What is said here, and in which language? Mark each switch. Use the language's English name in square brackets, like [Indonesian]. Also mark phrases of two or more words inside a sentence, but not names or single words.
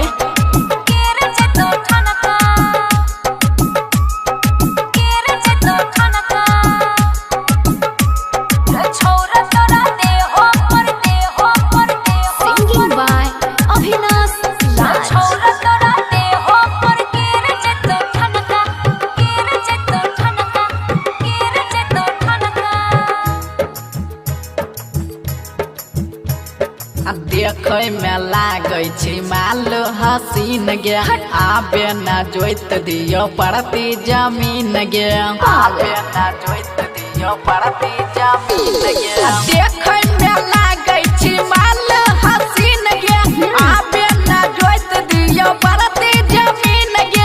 [Magahi] गिर जतो ठनका गिर जतो ठनका रे छोरा तोरा देह पर [English] singing by [Magahi] अविनाश लाल छोरा तोरा देह पर गिर जतो ठनका गिर जतो ठनका गिर जतो ठनका [Angika] आ देखै में लागै छै माल हसीन गे आबे ना जोइत दियो पड़ती जमीन गे आबे ना जोइत दियो पड़ती जमीन गे आ देखै में लागै छै माल हसीन गे आबे ना जोइत दियो पड़ती जमीन गे